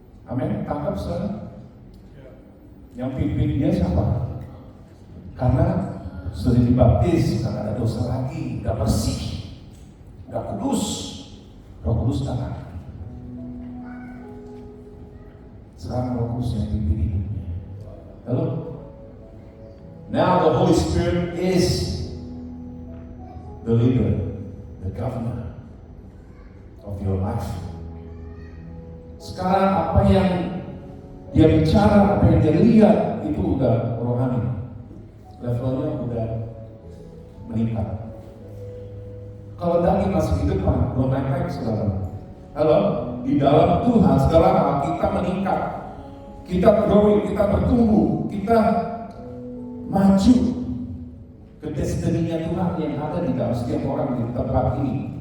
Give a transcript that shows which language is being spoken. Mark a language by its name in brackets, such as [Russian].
[Indonesian] Amin. Tangkap saudara. Yang pimpin dia siapa? Karena sudah dibaptis, karena ada dosa lagi, gak bersih, gak kudus. Roh Kudus datang. Sekarang Roh Kudus yang pimpin hidupnya. Halo? [English] Now the Holy Spirit is the leader, the governor of your life. [Indonesian] Sekarang apa yang dia bicara, apa yang dia lihat, itu udah rohani. Levelnya udah meningkat. Kalau daging masih di depan, belum naik-naik saudara. Halo? Di dalam Tuhan, saudara, kita meningkat. Kita [English] growing, [Indonesian] kita bertumbuh, kita maju ke destiny-nya Tuhan yang ada di dalam setiap orang di tempat ini.